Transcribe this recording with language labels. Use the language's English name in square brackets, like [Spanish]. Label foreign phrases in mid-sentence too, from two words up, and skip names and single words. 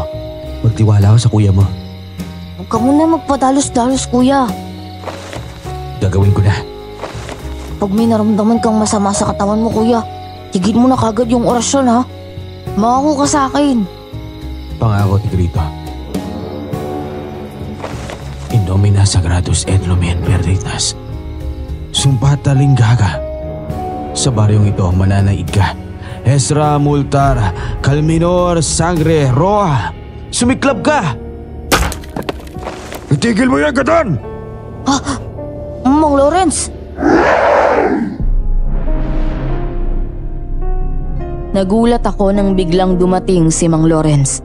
[Filipino] Magtiwala ka sa kuya mo. Huwag ka muna magpadalos-dalos, kuya. Gagawin ko na. Pag may naramdaman kang masama sa katawan mo, kuya, tigil mo na kagad yung orasyon, ha? Mangako ka sa akin. Pangako, Tigrito. [Latin] In nomine Sagrados et Lumen Veritas. Sumpata Linggaga. [Filipino] Sa baryong ito, mananaig ka. Esra Multara, Calminor Sangre Roa. Sumiklab ka! Itigil mo yan, Gadan! Mang Lawrence. Nagulat ako nang biglang dumating si Mang Lawrence.